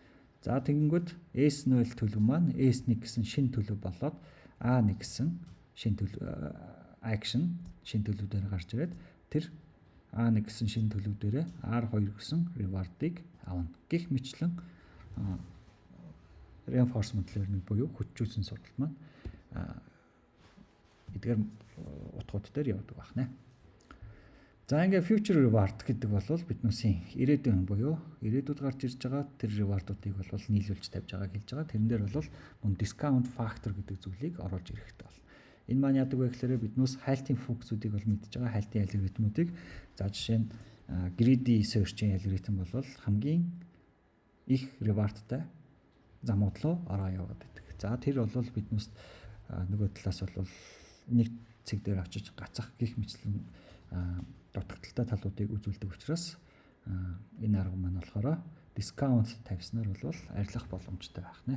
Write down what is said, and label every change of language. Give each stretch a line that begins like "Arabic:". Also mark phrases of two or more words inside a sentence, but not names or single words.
Mongolian: За тэгэнгүүт S0 төлөв маань S1 гэсэн шинэ төлөв болоод A1 гэсэн шинэ төлөв акшн шинэ төлөв дээр гарч ирээд тэр A1 гэсэн шинэ төлөв дээр R2 гэсэн reward-ыг авна. Гэх мэтлэн
English: reinforcement learning
Mongolian: буюу хүчжүүлсэн сургалт маань эдгээр утгууд дээр явдаг байна. За ингээ
English: future reward
Mongolian: гэдэг бол биднээсийн ирээдүйн буюу ирээдүйд гарч ирж байгаа тэр reward-уудыг бол нийлүүлж тавьж байгааг хэлж байгаа. Тэрэн дээр бол мөн
English: discount factor
Mongolian: гэдэг зүйлийг оруулж ирэхтэй бол. Энэ маань яадаг вэ гэхээр биднээс хайлтын функцүүдийг бол мэдж байгаа хайлтын алгоритмуудыг за жишээ нь
English: greedy search-
Mongolian: ийн алгоритм бол хамгийн их reward-тай замууд руу ороо яваад байдаг. За тэр бол биднээс нөгөө талаас бол нэг цэг дээр очиж гацах гих мэтлэн дутагдaltaй талуудыг үзүүлдэг учраас энэ арга маань болохоор дискаунт тавьснаар бол арилгах боломжтой байх нэ.